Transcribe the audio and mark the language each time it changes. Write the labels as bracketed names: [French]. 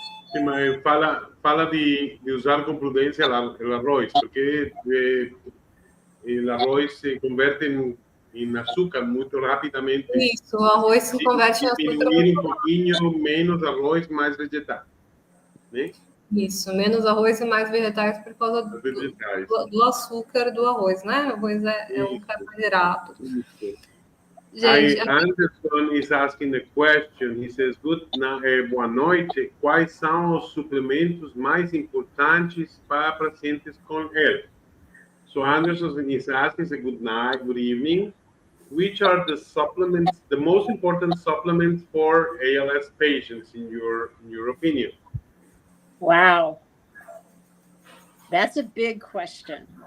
[Portuguese] Sim, mas fala de usar com prudência o arroz, porque o arroz se converte em açúcar muito rapidamente. Isso, o arroz se converte em açúcar. Diminuir um pouquinho, menos arroz, mais vegetais, né? Isso, menos arroz e mais vegetais por causa do açúcar do arroz, né? O arroz é um carboidrato. Isso. Gente, [English] Anderson is asking a question. He says, [Portuguese] boa noite. Quais são os suplementos mais importantes para pacientes com health? [English] So Anderson is asking, good night, good evening. Which are the supplements, the most important supplements for ALS patients in your opinion? Wow. That's a big question.